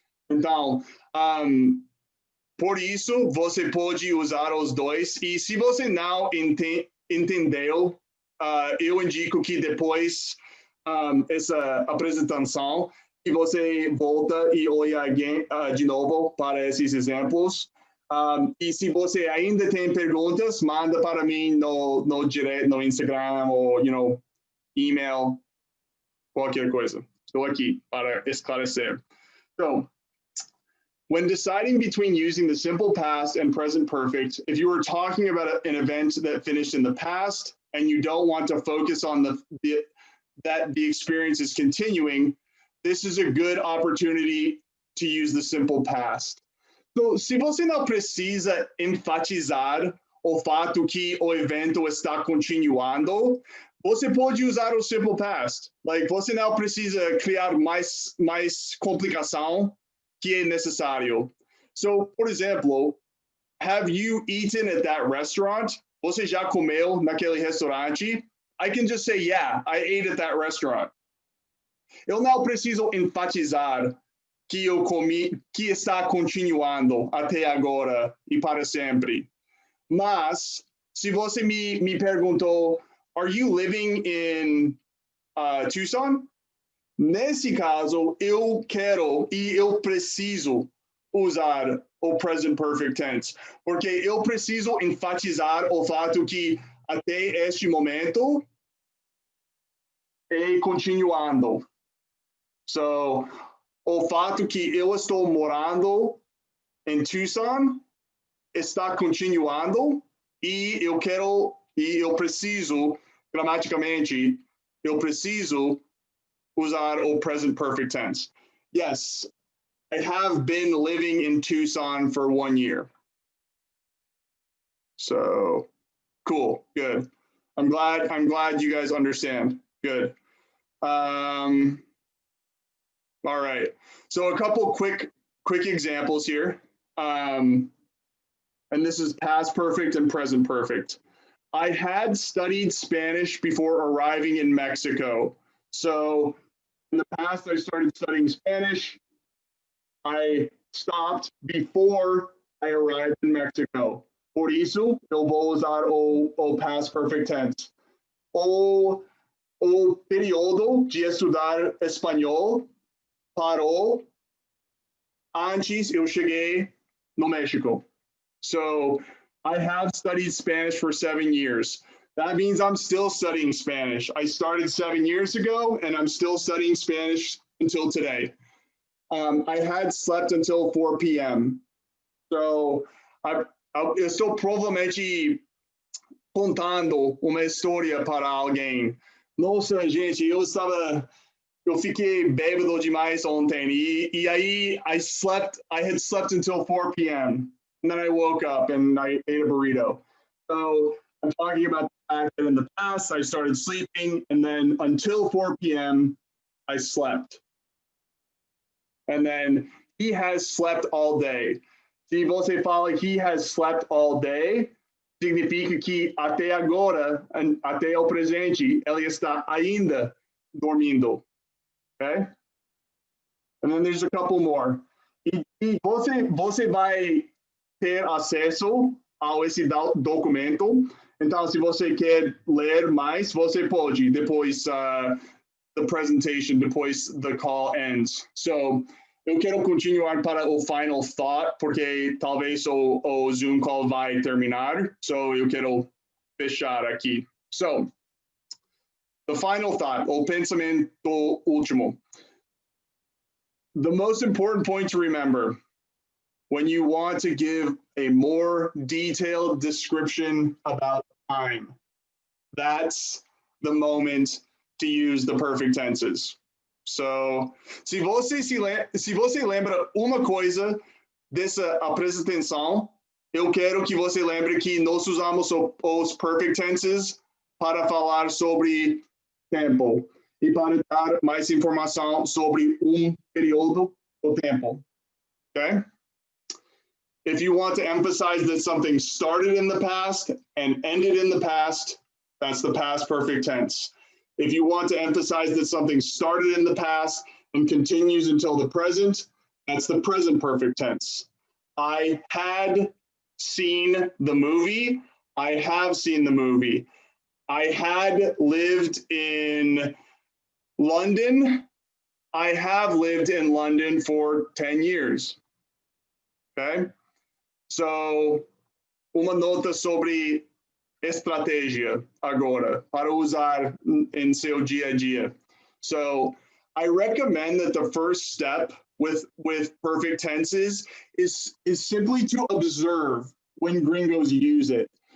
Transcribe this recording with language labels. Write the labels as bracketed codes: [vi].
[pt] Então, por isso, você pode usar os dois, e se você não entendeu, eu indico que depois essa apresentação, que você volta e olha de novo para esses exemplos. E se você ainda tem perguntas, manda para mim no direct, no Instagram ou, email, qualquer coisa. Estou aqui para esclarecer. [en] So, when deciding between using the simple past and present perfect, if you were talking about an event that finished in the past and you don't want to focus on that the experience is continuing, this is a good opportunity to use the simple past. [pt] So, se você não precisa enfatizar o fato que o evento está continuando, você pode usar o simple past. Like, você não precisa criar mais complicação que é necessário. [en] So, [pt] por exemplo, [en] have you eaten at that restaurant? [pt] Você já comeu naquele restaurante? [en] I can just say, yeah, I ate at that restaurant. [pt] Eu não preciso enfatizar que eu comi, que está continuando até agora e para sempre. Mas, se você me perguntou, [en] are you living in Tucson? [pt] Nesse caso, eu quero e eu preciso usar o present perfect tense, porque eu preciso enfatizar o fato que até este momento é continuando. So, o fato que eu estou morando em Tucson está continuando e eu preciso, gramaticalmente, eu preciso usar o present perfect tense. [en] Yes, I have been living in Tucson for 1 year. So, cool, good. I'm glad you guys understand. Good. All right. So a couple quick examples here. And this is past perfect and present perfect. I had studied Spanish before arriving in Mexico. So in the past, I started studying Spanish. I stopped before I arrived in Mexico. [pt] Por isso, eu vou usar o past perfect tense. O período de estudar espanhol parou antes eu cheguei no México. [en] So I have studied Spanish for 7 years. That means I'm still studying Spanish. I started 7 years ago and I'm still studying Spanish until today. I had slept until 4 p.m. [pt] So eu estou provavelmente contando uma história para alguém. Nossa, gente, eu fiquei bêbado demais ontem e aí [en] I had slept until 4 p.m. and then I woke up and I ate a burrito. So I'm talking about the fact that in the past I started sleeping and then until 4 p.m. I slept. And then he has slept all day. [pt] Se você fala [en] he has slept all day, [pt] significa que até agora, até o presente, ele está ainda dormindo. [en] Okay? And then there's a couple more. [pt] E você vai ter acesso a esse documento. Então, se você quer ler mais, você pode, depois [en] the presentation, [pt] depois [en] the call ends. [pt] So, eu quero continuar para o final thought, porque talvez o Zoom call vai terminar. So, eu quero fechar aqui. [en] So, the final thought, [pt] o pensamento último. [en] The most important point to remember when you want to give a more detailed description about time, that's the moment to use the perfect tenses. [pt] So, se você lembra uma coisa dessa apresentação, eu quero que você lembre que nós usamos os perfect tenses para falar sobre tempo. e para dar mais informação sobre período do tempo. [en] Okay? If you want to emphasize that something started in the past and ended in the past, that's the past perfect tense. If you want to emphasize that something started in the past and continues until the present, that's the present perfect tense. I had seen the movie. I have seen the movie. I had lived in London. I have lived in London for 10 years. Okay? [pt] So, uma nota sobre estratégia agora para usar em seu dia a dia. [en] So, I recommend that the first step with perfect tenses is simply to observe when gringos use it.